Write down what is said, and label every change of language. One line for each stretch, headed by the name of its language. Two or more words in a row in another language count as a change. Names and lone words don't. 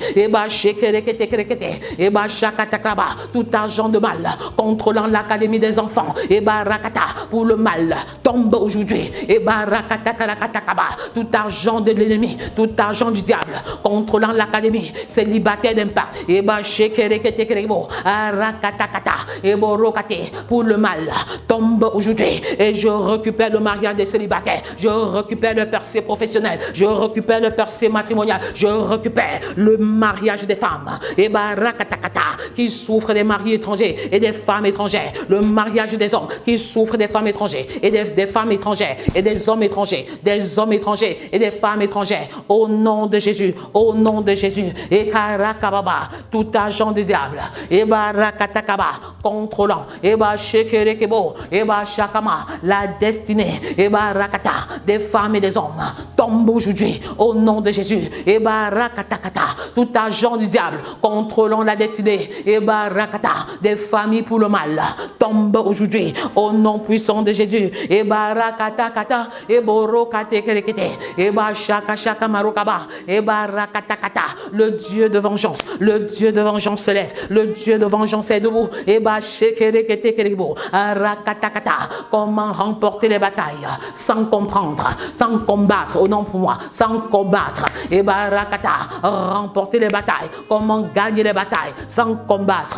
French: Et bashekerekete, et bashakatakraba, tout agent de mal contrôlant l'académie des enfants, et barakata, pour le mal, tombe aujourd'hui. Et barakatakarakaba, tout agent de l'ennemi, tout agent du diable contrôlant l'académie célibataire d'impact, et bashekerekete, arakatakata, et borokate, pour le mal, tombe aujourd'hui. Et je récupère le mariage des célibataires, je récupère le percé professionnel, je récupère le percé matrimonial, je récupère le mariage des femmes, et barakatakata, qui souffrent des maris étrangers et des femmes étrangères, le mariage des hommes qui souffrent des femmes étrangères et des femmes étrangères et des hommes étrangers et des femmes étrangères, au nom de Jésus, au nom de Jésus. Et karakababa, tout agent du diable, et barakatakaba, contrôlant, et bashekerekebo, et bashakama, la destinée, et barakata, des femmes et des hommes, tombe aujourd'hui au nom de Jésus. Et barakatakata, tout agent du diable contrôlant la destinée, et barakata, des familles pour le mal, tombe aujourd'hui au nom puissant de Jésus. Et barakatakata, et borokate kerekete, et bashakashaka marokaba, et barakatakata, le Dieu de vengeance, le Dieu de vengeance se lève, le Dieu de vengeance est debout. Et bashekerekete kerebo, arakatakata, comment remporter les batailles sans comprendre, sans combattre, au nom pour moi, sans combattre. Et barakata, remporter remporter les batailles, comment gagner les batailles sans combattre.